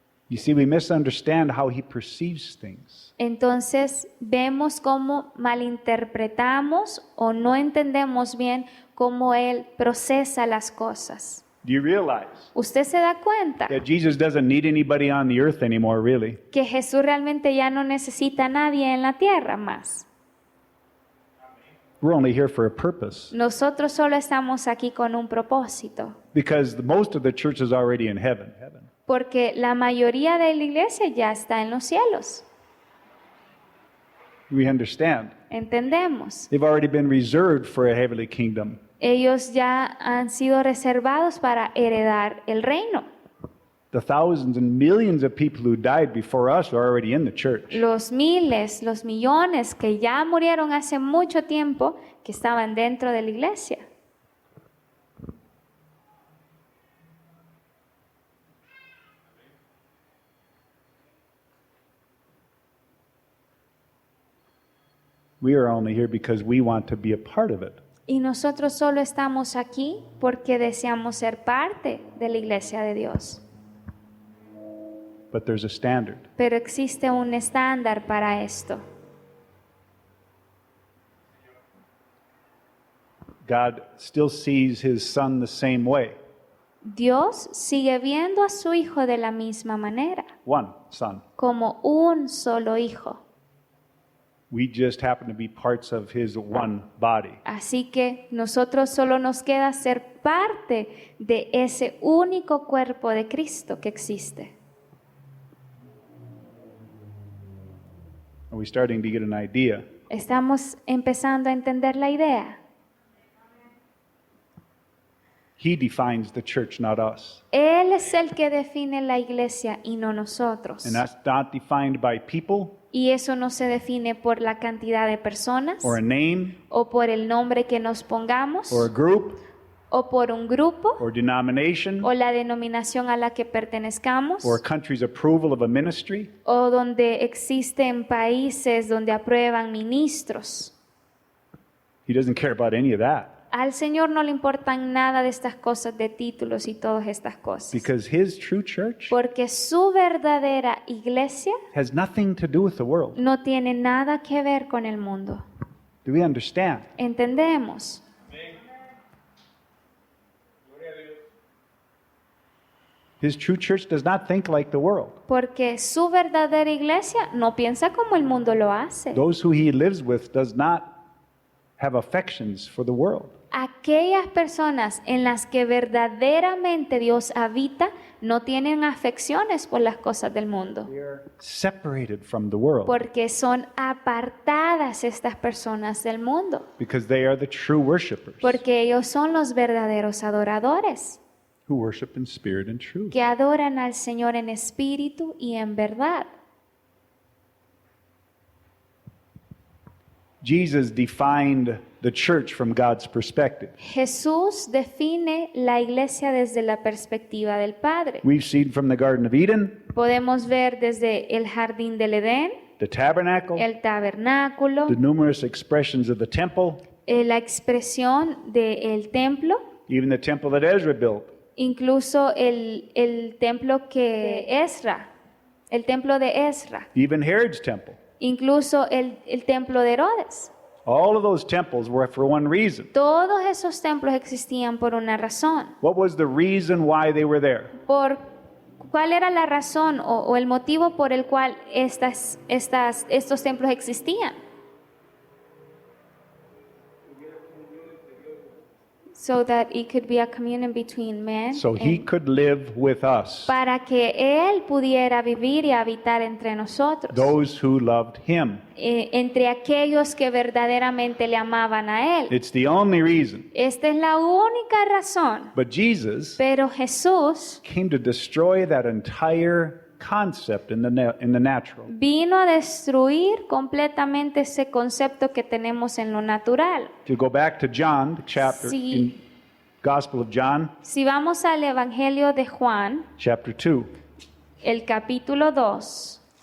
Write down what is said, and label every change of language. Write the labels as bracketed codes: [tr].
[en] You see, we misunderstand how He perceives things. [es] Entonces vemos cómo malinterpretamos o no entendemos bien cómo Él procesa las cosas. [en] Do you realize [es] ¿Usted se da cuenta [en] that Jesus doesn't need anybody on the earth anymore, really? [es] que Jesús realmente ya no necesita a nadie en la tierra más? [en] We're only here for a purpose [es] Nosotros solo estamos aquí con un propósito, [en] because most of the church is already in heaven. [es] porque la mayoría de la iglesia ya está en los cielos. [en] We understand. [es] Entendemos. [en] They've already been reserved for a heavenly kingdom. [es] Ellos ya han sido reservados para heredar el reino. [en] The thousands and millions of people who died before us are already in the church. [es] Los miles, los millones que ya murieron hace mucho tiempo, que estaban dentro de la iglesia. [en] We are only here because we want to be a part of it. [es] Y nosotros solo estamos aquí porque deseamos ser parte de la iglesia de Dios. [en] But there's a standard. [es] Pero existe un estándar para esto. [en] God still sees His Son the same way. [es] Dios sigue viendo a su hijo de la misma manera, [en] One Son. [es] como un solo hijo. [en] We just happen to be parts of His one body. [es] Así que nosotros solo nos queda ser parte de ese único cuerpo de Cristo que existe. [en] Are we starting to get an idea? [es] Estamos empezando a entender la idea. [en] He defines the church, not us. [es] Él es el que define la iglesia y no nosotros. [en] And that's not defined by people [es] Y eso no se define por la cantidad de personas [en] or a name [es] o por el nombre que nos pongamos [en] or a group [es] o por un grupo [en] or denomination [es] o la denominación a la que pertenezcamos [en] or a country's approval of a ministry. [es] o donde existen países donde aprueban ministros. [en] He doesn't care about any of that [es] Al Señor no le importan nada de estas cosas, de títulos y todas estas cosas. [en] because His true church [es] Porque su verdadera iglesia [en] has nothing to do with the world. [es] no tiene nada que ver con el mundo. [en] Do we understand? [es] ¿Entendemos? [en] His true church does not think like the world. [es] Porque su verdadera iglesia no piensa como el mundo lo hace. [en] Those who He lives with does not have affections for the world. [es] Aquellas personas en las que verdaderamente Dios habita no tienen afecciones por las cosas del mundo. [en] They are separated from the world [es] Porque son apartadas estas personas del mundo. [en] because they are the true worshipers [es] Porque ellos son los verdaderos adoradores [en] who worship in spirit and truth. [es] que adoran al Señor en espíritu y en verdad. [en] Jesus defined the church from God's perspective. [es] Jesús define la iglesia desde la perspectiva del Padre. [en] We've seen from the Garden of Eden, [es] Podemos ver desde el jardín del Edén, [en] the tabernacle, [es] el tabernáculo, [en] the numerous expressions of the temple, [es] la expresión del templo, [en] even the temple that Ezra built. [es] incluso el templo que Ezra, el templo de Ezra, [en] Even Herod's temple. [es] incluso el templo de Herodes. [en] All of those temples were for one reason. [es] Todos esos templos existían por una razón. [en] What was the reason why they were there? [es] ¿Cuál era la razón o el motivo por el cual estos templos existían? [en] So that it could be a communion between men. So he could live with us, [es] Para que Él pudiera vivir y habitar entre nosotros. [en] those who loved him. [es] Entre aquellos que verdaderamente le amaban a Él. [en] It's the only reason. [es] Esta es la única razón. [en] But Jesus [es] Pero Jesús [en] came to destroy that entire concept in the natural. [es] vino a destruir completamente ese concepto que tenemos en lo natural. [en] To go back to John, the chapter [es] Sí. [en] in Gospel of John, [es] Si vamos al Evangelio de Juan, [en] chapter 2. [es] el capítulo 2,